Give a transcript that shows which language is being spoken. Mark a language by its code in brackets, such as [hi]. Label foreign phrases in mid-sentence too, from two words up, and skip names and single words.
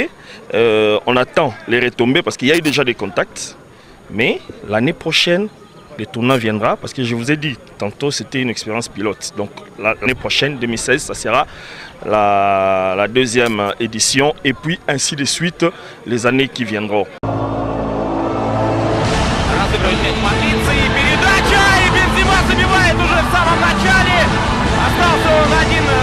[fr] On attend les retombées parce qu'il y a eu déjà des contacts. Mais l'année prochaine, le tournoi viendra parce que je vous ai dit, tantôt c'était une expérience pilote. Donc l'année prochaine, 2016, ça sera la deuxième édition et puis ainsi de suite les années qui viendront. [ru] Передача, и Бензима забивает уже в самом начале. Остался он один